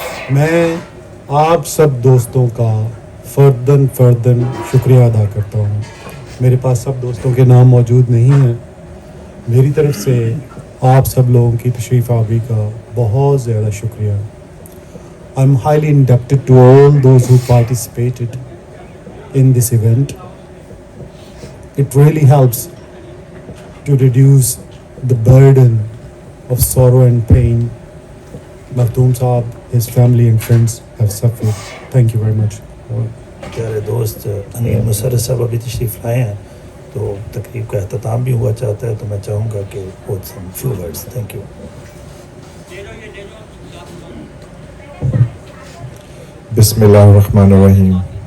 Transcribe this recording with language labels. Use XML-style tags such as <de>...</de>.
<ur>میں آپ سب دوستوں کا فرداً شکریہ ادا کرتا ہوں. میرے پاس سب دوستوں کے نام موجود نہیں ہیں. میری طرف سے آپ سب لوگوں کی تشریف آوری کا بہت زیادہ شکریہ.</ur> <en>I'm highly indebted to all those who participated in this event. It really helps to reduce the burden of sorrow and pain Makhdoom Saab, his family and friends have suffered. Thank you very much.</en> <ur>پیارے دوست انیل مسرت صاحب ابھی تشریف لائے ہیں, تو تقریب کا اختتام بھی ہوا چاہتا ہے, تو میں چاہوں گا کہ بہت</ur> <en>Some few words. Thank you.</en> <ar>بسم اللہ الرحمن الرحیم.</ar>